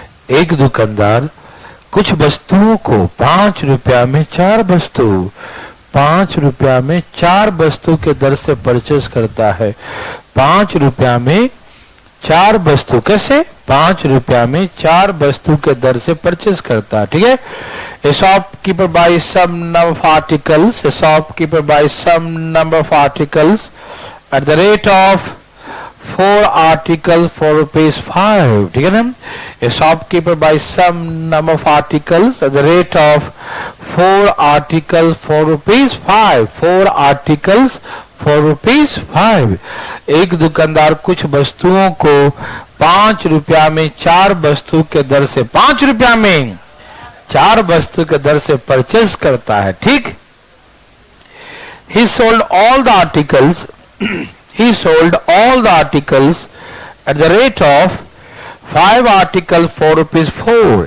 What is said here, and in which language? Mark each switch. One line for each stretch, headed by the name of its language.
Hindi: एक दुकानदार कुछ वस्तुओं को 5 रुपया में 4 वस्तु 5 रुपया में 4 वस्तु के दर से परचेस करता है। 5 रुपया में 4 वस्तु, कैसे? 5 रुपया में 4 वस्तु के दर से परचेस करता है, ठीक है।
English: A shopkeeper buys some number of articles, a shopkeeper buys some number of articles at the rate of 4 articles for rupees 5,
Hindi: ठीक है ना।
English: A shopkeeper buys some number of articles at the rate of 4 articles for rupees 5, 4 articles for rupees 5।
Hindi: एक दुकानदार कुछ वस्तुओं को 5 रुपया में 4 वस्तु के दर से 5 रुपया में 4 वस्तु के दर से परचेस करता है, ठीक।
English: He sold all the articles he sold all the articles at the rate of 5 articles for rupees 4।